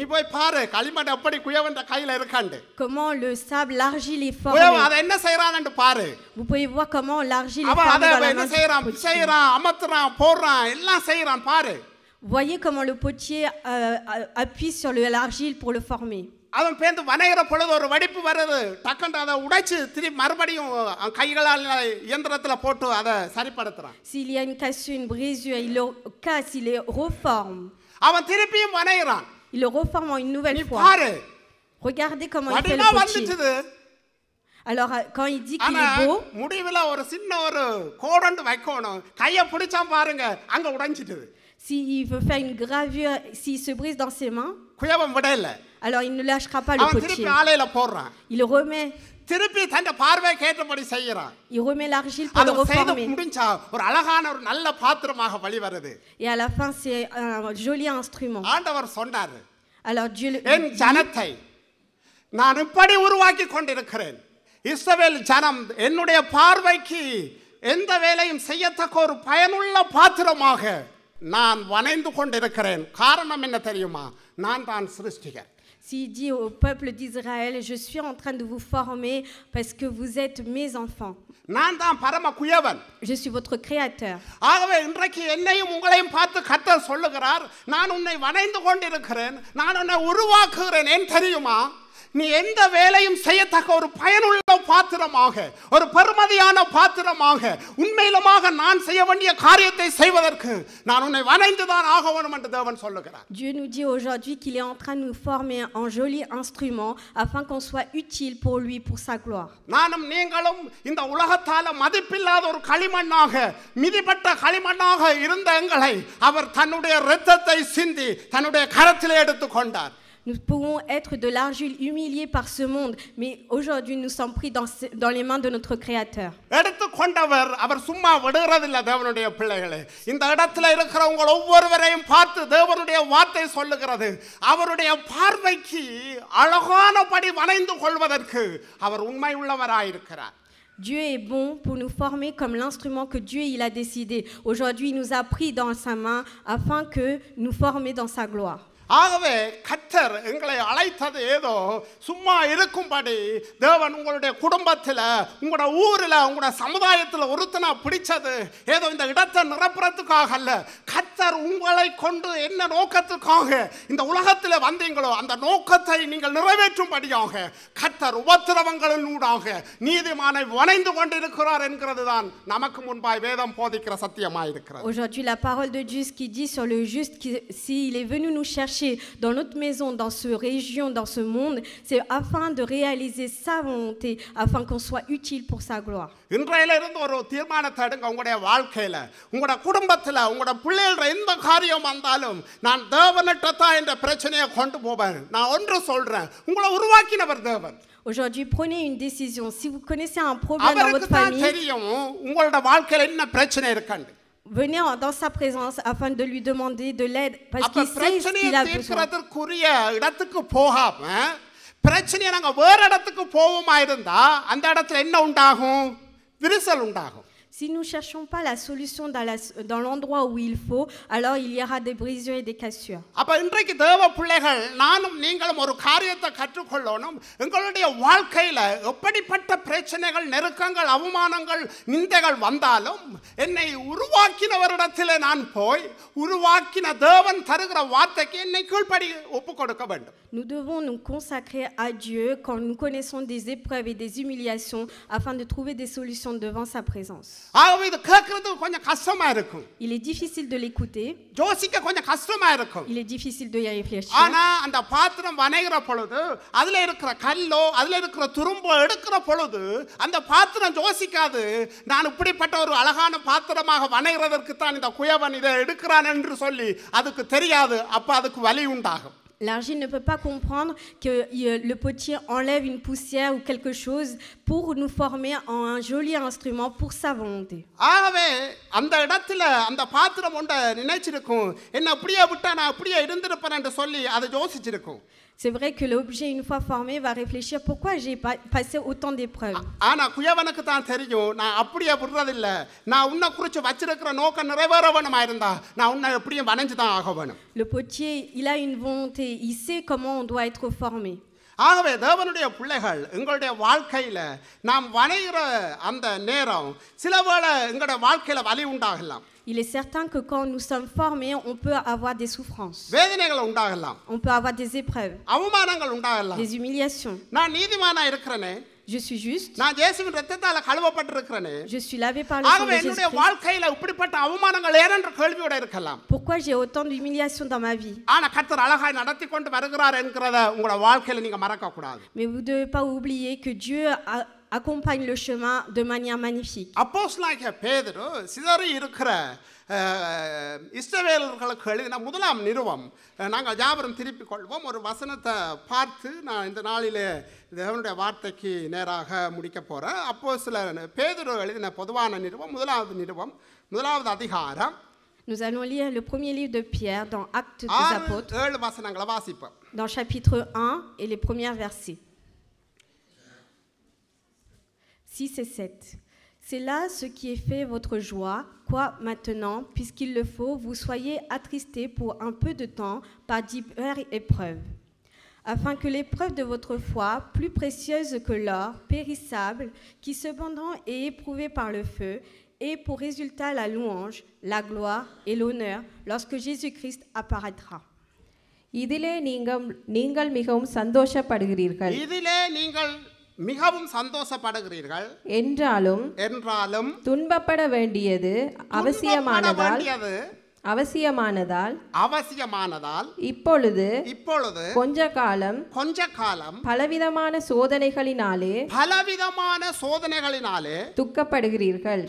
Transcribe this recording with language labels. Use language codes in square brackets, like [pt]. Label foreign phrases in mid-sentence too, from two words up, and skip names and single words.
[fr] Comment le sable, l'argile est formé. Vous pouvez voir comment l'argile est formée dans la main du potier. Voyez comment le potier appuie sur l'argile pour le former. [ta] அவன் பேந்து வனைகிற பொழுது ஒரு வெடிப்பு வருது, டக்குன்னு அதை உடைச்சு திருப்பி மறுபடியும் கைகளால் இயந்திரத்துல போட்டு அதை சரிப்படுத்துறான். [fr] S'il y a une cassure, une brisure, il le casse, il le reforme. [ta] அவன் திருப்பியும் வனைகிறான். [fr] Il le reforme en une nouvelle fois. Regardez comment il fait le potier. Alors quand il dit qu'il est beau, [ta] முடிவுல ஒரு சின்ன ஒரு கோடண்டு வைக்கணும், கையை பிடிச்சா பாருங்க அங்க உடைஞ்சிடுது. [fr] S'il veut faire une gravure, s'il se brise dans ses mains, [ta] குயவன் விடல. [fr] Alors il ne lâchera pas le potier. Il le remet. [ta] திருப்பி தன் பார்வை கேட்டபடி செய்யறான். [fr] Il remet l'argile pour le reformer. [ta] முடிஞ்சா ஒரு அழகான ஒரு நல்ல பாத்திரமாக வெளிவருது. [fr] Et à la fin c'est un joli instrument. [ta] ஆண்டவர் சொன்னார். [fr] Alors Dieu [ta] என் ஜனத்தை நான் இப்படி உருவாக்கி கொண்டிருக்கிறேன். இஸ்ரவேல் ஜனம் என்னுடைய பார்வைக்கு எந்த வேலையும் செய்யத்தக்க ஒரு பயனுள்ள பாத்திரமாக நான் வனைந்து கொண்டிருக்கிறேன். காரணம் என்ன தெரியுமா? நான் தான் சிருஷ்டிகர். [fr] S'il dit au peuple d'Israël, je suis en train de vous former parce que vous êtes mes enfants. [ta] நான் தான் பரம குயவன். [fr] Je suis votre créateur. [ta] ஆகவே இன்றைக்கு என்னையும் உங்களையும் பார்த்து கர்த்தர் சொல்லுகிறார், நான் உன்னை வனைந்து கொண்டிருக்கிறேன், நான் உன்னை உருவாக்குகிறேன். ஏன் தெரியுமா? நீ எந்த வேலையும் செய்யத்தக்க ஒரு பயனுள்ள பாத்திரமாக, ஒரு பெருமதியான பாத்திரமாக, உண்மையிலுமாக நான் செய்ய வேண்டிய காரியத்தை செய்வதற்கு நான் உன்னை வனைந்து தான் ஆக வேண்டும் என்று தேவன் சொல்லுகிறார். [fr] Dieu nous dit aujourd'hui qu'il est en train de nous former en joli instrument afin qu'on soit utile pour lui, pour sa gloire. [ta] நானும் நீங்களும் இந்த உலகத்தால மதிப்பில்லாத ஒரு களிமண்ணாக, மிதிப்பட்ட களிமண்ணாக இருந்த எங்களை அவர் தன்னுடைய இரத்தத்தை சிந்தி தன்னுடைய கரத்திலே எடுத்துக் கொண்டார். [fr] Nous pouvons être de l'argile humiliée par ce monde, mais aujourd'hui nous sommes pris dans les mains de notre Créateur. [ta] எடுத்துக்கொண்டவர் அவர் சும்மா விடுறதில்லை தேவனுடைய பிள்ளைகளே. இந்த இடத்துல இருக்கிறவங்க ஒவ்வொருவரையும் பார்த்து தேவனுடைய வார்த்தை சொல்லுகிறது, அவருடைய பார்வைக்கு அழகானபடி வனைந்து கொள்வதற்கு அவர் உண்மை உள்ளவராயிருக்கிறார். [fr] Dieu est bon pour nous former comme l'instrument que Dieu il a décidé. Aujourd'hui, il nous a pris dans sa main afin que nous former dans sa gloire. [ta] ஆகவே கர்த்தர் எங்களை அழைத்தது ஏதோ சும்மா இருக்கும்படி. தேவன் உங்களுடைய குடும்பத்தில், உங்களோட ஊரில், உங்களோட சமுதாயத்தில் ஒருத்தனா பிடிச்சது ஏதோ இந்த இடத்தை நிரப்புறதுக்காக அல்ல. கர்த்தர் உங்களை கொண்டு என்ன நோக்கத்துக்காக இந்த உலகத்தில் வந்தீங்களோ அந்த நோக்கத்தை நீங்கள் நிறைவேற்றும்படியாக கர்த்தர் உபத்திரவங்களினூடாக நீதிமானை வனைந்து கொண்டிருக்கிறார் என்கிறது தான் நமக்கு முன்பாய் வேதம் போதிக்கிற சத்தியமாயிருக்கிறது. [fr] Aujourd'hui, la parole de Dieu qui dit sur le juste, s'il est venu nous chercher chercher dans notre maison, dans cette région, dans ce monde, c'est afin de réaliser sa volonté, afin qu'on soit utile pour sa gloire. [ta] இன்றையில இருந்து ஒரு தீர்மானத்தை எடுங்க உங்களுடைய வாழ்க்கையில உங்களோட குடும்பத்துல உங்களோட பிள்ளைகள எந்த காரியம் வந்தாலும் நான் தேவனிட்ட தான் இந்த பிரச்சனையை கொண்டு போவேன். நான் ஒன்று சொல்றேன், உங்களை உருவாக்கினவர் தேவன். [fr] Aujourd'hui, prenez une décision. Si vous connaissez un problème dans votre [ta] அவருக்கு தான் [fr] famille, [ta] தெரியும் உங்களோட வாழ்க்கையில என்ன பிரச்சனை இருக்குன்னு. [fr] venez dans sa présence afin de lui demander de l'aide parce [ta] அப்ப [fr] qu'il sait ce [ta] பிரச்சனையை [fr] qu'il a besoin. [ta] தீர்க்கிறதுக்குரிய இடத்துக்கு போகாம பிரச்சனையை நாங்க வேற இடத்துக்கு போவோமா இருந்தா அந்த இடத்துல என்ன உண்டாகும்? விரிசல் உண்டாகும். [fr] Si nous ne cherchons pas la solution dans l'endroit où il faut, alors il y aura des brisures et des cassures. [ta] அப்ப இன்றைக்கு தேவ பிள்ளைகள் நானும் நீங்களும் ஒரு காரியத்தை கற்றுக்கொள்ளணும். எங்களுடைய வாழ்க்கையில எப்படிப்பட்ட பிரச்சனைகள், நெருக்கங்கள், அவமானங்கள், நிந்தைகள் வந்தாலும் என்னை உருவாக்கினவரிடத்தில் நான் போய் உருவாக்கின தேவன் தருகிற வார்த்தைக்கு என்னை கீழ்ப்படி ஒப்பு கொடுக்க வேண்டும். [fr] Nous devons nous consacrer à Dieu quand nous connaissons des épreuves et des humiliations afin de trouver des solutions devant sa présence. [ta] ஆகவே இது கேட்கறதுக்கு கொஞ்சம் கஷ்டமா இருக்கும். [fr] Il est difficile de l'écouter, [ta] யோசிக்க கொஞ்சம் கஷ்டமா இருக்கும். [fr] il est difficile de y réfléchir. [ta] ஆனா அந்த பாத்திரம் வனைகிற பொழுது அதுல இருக்கிற கல்லோ அதுல இருக்கிற துரும்போ எடுக்கிற பொழுது அந்த பாத்திரம் யோசிக்காது, நான் இப்படிப்பட்ட ஒரு அழகான பாத்திரமாக வனைகிறதற்கு தான் இந்த குயவன் இதை எடுக்கிறான் என்று சொல்லி அதுக்கு தெரியாது. அப்ப அதுக்கு வலி உண்டாகும். [fr] L'argile ne peut pas comprendre que le potier enlève une poussière ou quelque chose pour nous former en un joli instrument pour sa volonté. [ta] ஆகவே அந்த இடத்துல அந்த பாத்திரம் ஒன்றை நினைச்சிருக்கும், என்ன அப்படியே விட்டா நான் அப்படியே இருந்திருப்பேன் என்று சொல்லி அதை யோசிச்சிருக்கும். [fr] C'est vrai que l'objet, une fois formé, va réfléchir pourquoi j'ai passé autant d'épreuves. [ta] ஆனா குயவனுக்கு தான் தெரியும், நான் அப்படியே விடுறதில்ல, நான் உன்னை குறித்து வச்சிருக்கிற நோக்கம் நிறைவேற வேணுமா இருந்தா நான் உன்னை எப்படியும் வணைஞ்சு தான் ஆக வேணும். [fr] Le potier, il a une volonté, il sait comment on doit être formé. [ta] ஆகவே தேவனுடைய பிள்ளைகள் எங்களுடைய வாழ்க்கையில நாம் வணைகிற அந்த நேரம் சில வேளை எங்களுடைய வாழ்க்கையில வலி உண்டாகலாம். [fr] Il est certain que quand nous sommes formés, on peut avoir des souffrances. [ta] வேதனைகள் உண்டாகலாம். [fr] On peut avoir des épreuves, [ta] அவமானங்கள் உண்டாகலாம். [fr] des humiliations. [ta] நான் நீதிமானா இருக்கிறேனே, [fr] Je suis juste, [ta] நான் இயேசுவின் இரத்தத்தால கழுவப்பட்டிருக்கிறேனே, [fr] je suis lavé par le sang [ta] ஆகவே [fr] de [ta] என்னுடைய [fr] Jésus-Christ. [ta] வாழ்க்கையில இப்படிப்பட்ட அவமானங்கள் ஏனென்ற கேள்வியோட இருக்கலாம். [fr] Pourquoi j'ai autant d'humiliations dans ma vie? [ta] ஆனா கர்த்தர் அழகாய் நடத்தி கொண்டு வருகிறார் என்கிறத உங்களோட வாழ்க்கையில நீங்க மறக்க கூடாது. [fr] Mais vous ne devez pas oublier que Dieu accompagne le chemin de manière magnifique. [ta] அப்போஸ்தலனாகிய பேதுரு சிதறி இருக்கிற இஸ்ரவேலர்களுக்கு எழுதின முதலாம் நிருபம் நாங்கள் யாவரும் திருப்பிக் கொள்வோம். ஒரு வசனத்தை பார்த்து நான் இந்த நாளிலே தேவனுடைய வார்த்தைக்கு நேராக முடிக்க போகிறேன். அப்போஸ்தலர் பேதுரு எழுதின பொதுவான நிருபம் முதலாவது அதிகாரம். [fr] Nous allons lire le premier livre de Pierre dans Actes des Apôtres, [ta] 7 வசனங்களை வாசிப்போம். [fr] dans chapitre 1 et les premiers versets. 6 et 7. C'est là ce qui est fait votre joie, quoi maintenant, puisqu'il le faut, vous soyez attristés pour un peu de temps par diverses épreuves, afin que l'épreuve de votre foi, plus précieuse que l'or, périssable, qui cependant est éprouvée par le feu, ait pour résultat la louange, la gloire et l'honneur lorsque Jésus-Christ apparaîtra. [ta] இதிலே நீங்கள் மிகவும் சந்தோஷப்படுகிறீர்கள் மிகவும் சந்தோஷப்படுகிறீர்கள் என்றாலும் துன்பப்பட வேண்டியது அவசியமானதால் இப்பொழுது கொஞ்ச காலம் பலவிதமான சோதனைகளினாலே துக்கப்படுகிறீர்கள்.